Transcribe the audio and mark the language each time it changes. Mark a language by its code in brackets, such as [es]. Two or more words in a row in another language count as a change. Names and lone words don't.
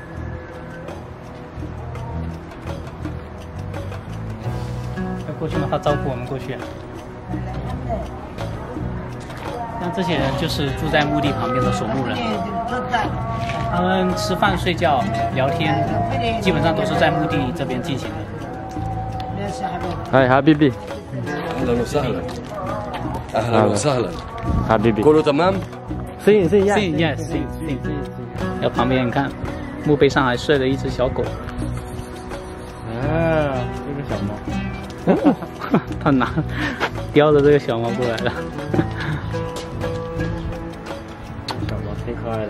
[zh] 要过去吗？他招呼我们过去。像这些人就是住在墓地旁边的守墓人，他们吃饭、睡觉、聊天，基本上都是在墓地这边进行的。 [ar] هاي حبيبي اهلا وسهلا اهلا وسهلا حبيبي كله تمام [zh] 声音 [en] yes。 [zh] 然后旁边你看，墓碑上还睡了一只小狗。啊，这个小猫，他叼着这个小猫过来了。小猫挺可爱的。